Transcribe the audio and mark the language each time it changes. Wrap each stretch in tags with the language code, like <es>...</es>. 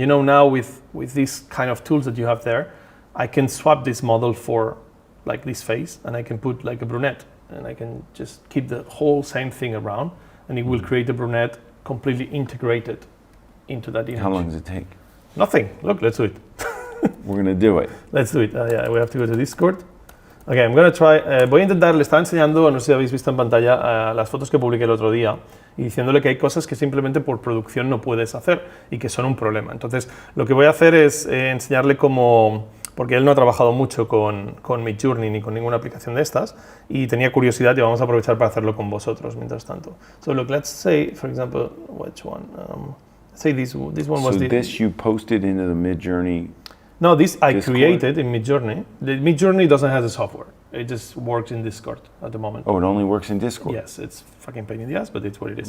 <en>And now with these kind of tools that you have there, I can swap this model for like this face, and I can put like a brunette, and I can just keep the whole same thing around, and it will create a brunette completely integrated into that image. How long does it take? Nothing. Look, let's do it. We're gonna do it. Let's do it. Yeah, we have to go to Discord. Okay, I'm gonna try.</en> <es>Voy a intentar, le estaba enseñando, no sé si habéis visto en pantalla, las fotos que publiqué el otro día y diciéndole que hay cosas que simplemente por producción no puedes hacer y que son un problema. Entonces, lo que voy a hacer es enseñarle cómo, porque él no ha trabajado mucho con Midjourney ni con ninguna aplicación de estas y tenía curiosidad y vamos a aprovechar para hacerlo con vosotros mientras tanto.</es> <en>So look, let's say, for example, which one? Say this one was so this you posted into the Midjourney. No, this I created in Midjourney. The Midjourney doesn't have the software. It just works in Discord at the moment. Oh, it only works in Discord? Yes, it's fucking pain in the ass, but it's what it is.</en>